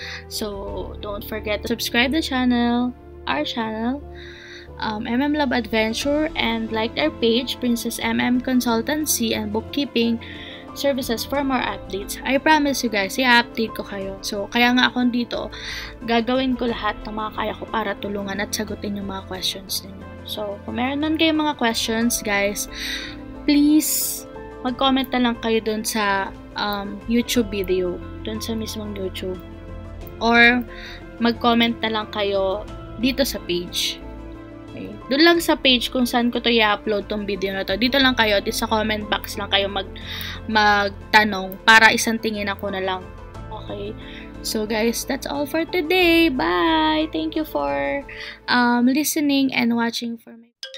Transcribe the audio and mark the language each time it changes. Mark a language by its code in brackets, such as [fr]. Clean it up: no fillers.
[en] So, don't forget to subscribe the channel. Our channel, Love Adventure, and like our page, Princess Consultancy and Bookkeeping Services for more updates. I promise you guys, [tl] i-update ko kayo. So, kaya nga ako dito, gagawin ko lahat ng mga kaya ko para tulungan at sagutin yung mga questions ninyo. So, kung meron nun kayong mga questions, guys, please, mag-comment na lang kayo dun sa YouTube video, dun sa mismong YouTube. Or, mag-comment na lang kayo dito sa page. Okay. Doon lang sa page kung saan ko to i-upload tong video na to. Dito lang kayo, dito sa comment box lang kayo magtanong para isang tingin ako na lang. [en] Okay. So guys, that's all for today. Bye! Thank you for listening and watching for my